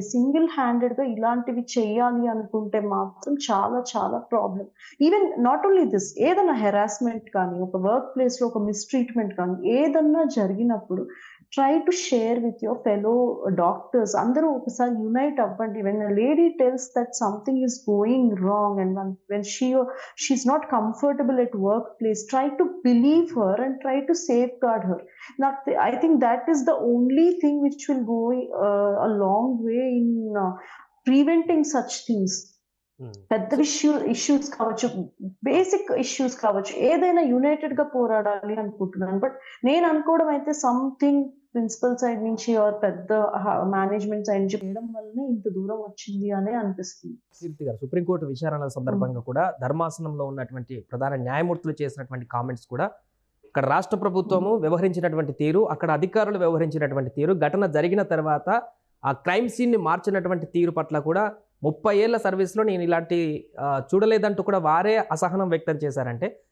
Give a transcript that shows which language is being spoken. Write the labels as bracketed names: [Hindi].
[Telugu] Single handed గా ఇలాంటివి చెయ్యాలి అనుకుంటే మాత్రం చాలా చాలా problem. [English] even not only this, [Telugu] ఏదైనా హెరాస్మెంట్ కానీ, ఒక వర్క్ ప్లేస్ లో ఒక మిస్ట్రీట్మెంట్ కానీ ఏదన్నా జరిగినప్పుడు [English] try to share with your fellow doctors. [Telugu] అందరూ ఒకసారి యునైట్ అవ్వండి. [English] when a lady tells that something is going wrong and when she's not comfortable at workplace, try to believe her and try to safeguard her. I think that is the only thing which will go a long way in preventing such things. [Telugu] పెద్ద issues కావచ్చు, basic issues కావచ్చు, ఏదైనా United గా పోరాడాలి అనుకుంటున్నాను. But నేను అనుకోవడం అయితే సంథింగ్ ప్రిన్సిపల్ సైడ్ నుంచి ఆర్ పెద్ద మేనేజ్మెంట్ సైడ్ నుంచి చేయడం వల్లనే ఇంత దూరం వచ్చింది అనే అనిపిస్తుంది. కీర్తి గారు, సుప్రీంకోర్టు విచారణల సందర్భంగా కూడా ధర్మాసనంలో ఉన్నటువంటి ప్రధాన న్యాయమూర్తులు చేసినటువంటి కామెంట్స్ కూడా, అక్కడ రాష్ట్ర ప్రభుత్వము వ్యవహరించినటువంటి తీరు, అక్కడ అధికారులు వ్యవహరించినటువంటి తీరు, ఘటన జరిగిన తర్వాత ఆ క్రైమ్ సీన్ని మార్చినటువంటి తీరు పట్ల కూడా 30 ఏళ్ల సర్వీస్లో నేను ఇలాంటి చూడలేదంటూ కూడా వారే అసహనం వ్యక్తం చేశారంటే